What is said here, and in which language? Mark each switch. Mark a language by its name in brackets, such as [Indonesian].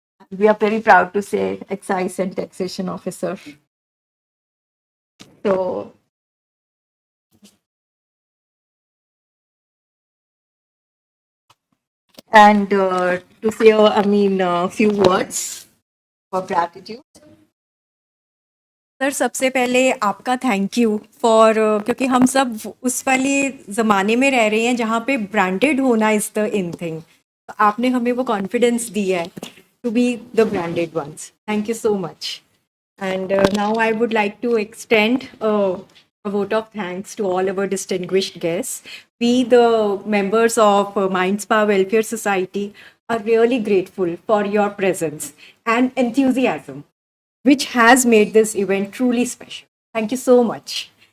[English] We are very proud to say, excise and taxation officer. So, and to say, a few words for gratitude. [Hindi] Sir सबसे पहले आपका [English] thank you for [Hindi] क्योंकि हम सब उस वाले ज़माने में रह रहे हैं जहाँ पे ब्रांडेड होना [English] Is the in thing. [Hindi] आपने हमें वो कॉन्फिडेंस दिया है [English] To be the branded ones. Thank you so much. And now I would like to extend a vote of thanks to all our distinguished guests. We, the members of Mindspa Welfare Society, are really grateful for your presence and enthusiasm, which has made this event truly special. Thank you so much.